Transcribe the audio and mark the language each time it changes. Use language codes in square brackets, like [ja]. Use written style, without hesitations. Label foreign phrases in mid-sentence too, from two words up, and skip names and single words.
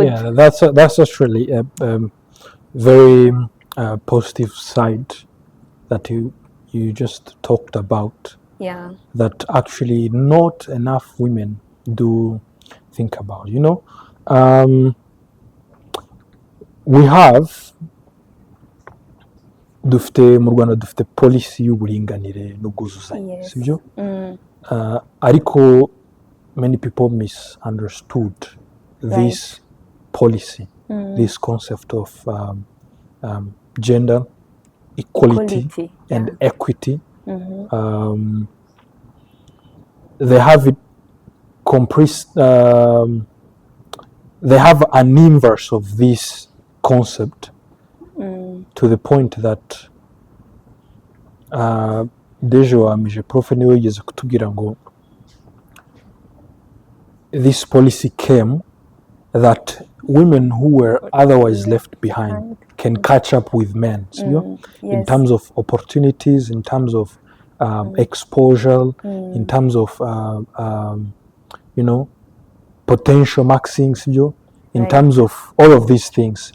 [en] Yeah, that's actually a very positive side that you just talked about. Yeah. That actually not enough women do think about. We have [rw] mu Rwanda dufite policy y'uburinganire n'ubwuzuzanye, sibyo? [en] Ariko many people misunderstood this policy, this concept of gender equality and equity. They have it compressed. They have an inverse of this concept to the point that Dejo Amije Prof [rw] niwe yigeze kutubwira ngo [en] this policy came that women who were otherwise left behind can catch up with men, in terms of opportunities, in terms of exposure, in terms of potential maxing, in terms of all of these things.